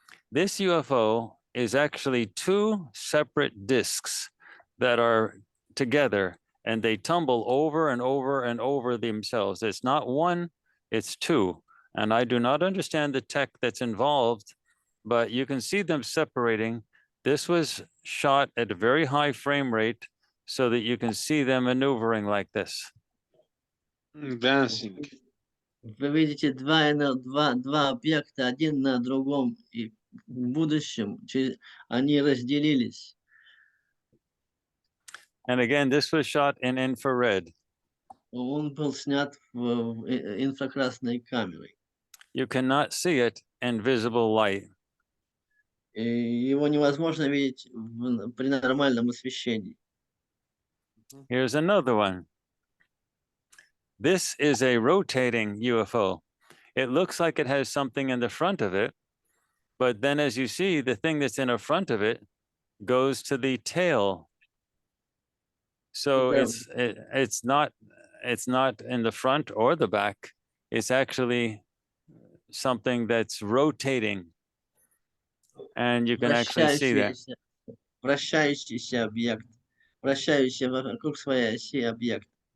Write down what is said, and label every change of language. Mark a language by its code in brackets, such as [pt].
[en] This UFO is actually two separate discs that are together, and they tumble over and over and over themselves. It's not one, it's two. And I do not understand the tech that's involved, but you can see them separating. This was shot at a very high frame rate so that you can see them maneuvering like this. Dancing. [ru] Вы видите два объекта, один на другом, и в будущем они разделились. [en] And again, this was shot in infrared. [ru] Он был снят в инфракрасной камерой. [en] You cannot see it in visible light. [ru] И его невозможно видеть при нормальном освещении. [en] Here's another one. This is a rotating UFO. It looks like it has something in the front of it, but then as you see, the thing that's in the front of it goes to the tail. So it's not in the front or the back. It's actually something that's rotating, and you can actually see that. [ru] Вращающийся объект, вращающийся вокруг своей оси объект.